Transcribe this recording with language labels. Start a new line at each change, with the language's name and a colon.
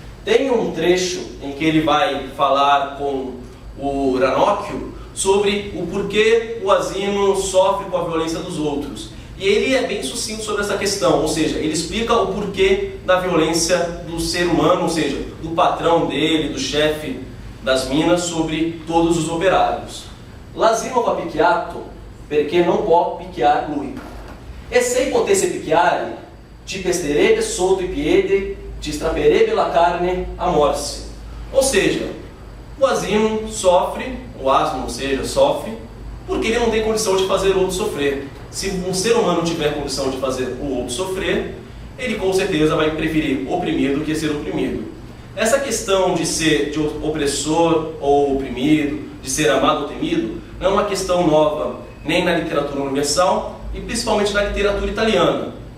Portuguese: Tem um trecho em que ele vai falar com o Ranocchio sobre o porquê o Asino sofre com a violência dos outros. E ele é bem sucinto sobre essa questão, ou seja, ele explica o porquê da violência do ser humano, ou seja, do patrão dele, do chefe das minas, sobre todos os operários.
Italian: L'asino va picchiato perché non può picchiar lui. E se potesse picchiare, ti pesterebbe sotto i piedi, ti strapperebbe la carne a morse.
Portuguese: Ou seja, o asino sofre, o asno, ou seja, sofre, porque ele não tem condição de fazer o outro sofrer. Se um ser humano tiver condição de fazer o outro sofrer, ele com certeza vai preferir oprimido que ser oprimido. Essa questão de ser de opressor ou oprimido, de ser amado ou temido, não é uma questão nova nem na literatura universal e principalmente na literatura italiana.